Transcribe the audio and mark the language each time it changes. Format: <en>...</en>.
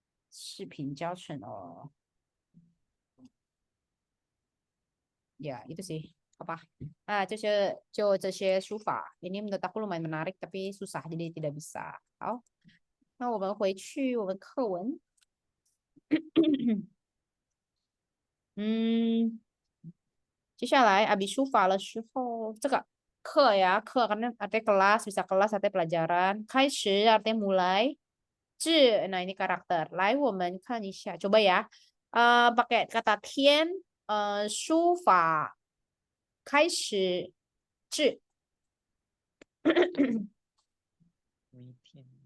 <zh>视频教程哦。</zh> <id>Ya itu sih apa</id> <zh>这些书法</zh> <id>ini menurut aku lumayan menarik tapi susah jadi tidak bisa.</id> <zh>好，那我们回去我们课文。</zh> <id>嗯，</id> <zh>接下来</zh> <id>habis</id> <zh>书法的时候，这个课</zh> <id>ya课karena artinya kelas bisa kelas artinya pelajaran. 开始 artinya mulai. 字 nah ini karakter.</id> <zh>来我们看一下</zh> <id>coba ya. Pakai kata</id> <zh>天书法开始字。每天</zh>